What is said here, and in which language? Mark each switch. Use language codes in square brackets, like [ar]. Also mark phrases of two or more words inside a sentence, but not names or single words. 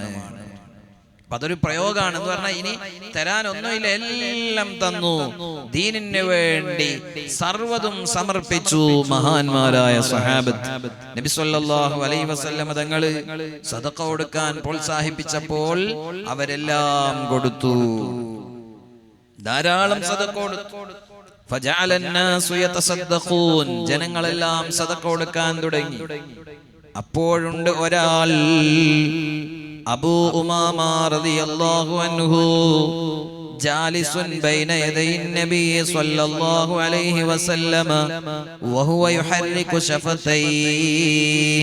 [ml] അതൊരു പ്രയോഗമാണ് എന്ന് പറഞ്ഞാൽ ഇനി തരാനൊന്നുമില്ല, എല്ലാം തന്നു, ദീനിന് വേണ്ടി സർവ്വതും സമർപ്പിച്ചു മഹാന്മാരായ സ്വഹാബത്ത്. നബി [ar] صلى الله عليه وسلم [ml] തങ്ങള് സദഖ കൊടുക്കാൻ പ്രോത്സാഹിപ്പിച്ചപ്പോൾ അവരെല്ലാം കൊടുത്തു, ധാരാളം സദഖ കൊടുത്തു. [ar] فجعل الناس يتصدقون, [ml] ജനങ്ങളെല്ലാം സദഖ കൊടുക്കാൻ തുടങ്ങി. അപ്പോഴുണ്ട് ഒരാൾ, [ar] അബൂ ഉമാമ رضي الله عنه جالس بين يدي النبي صلى الله عليه وسلم وهو يحرك شفتيه.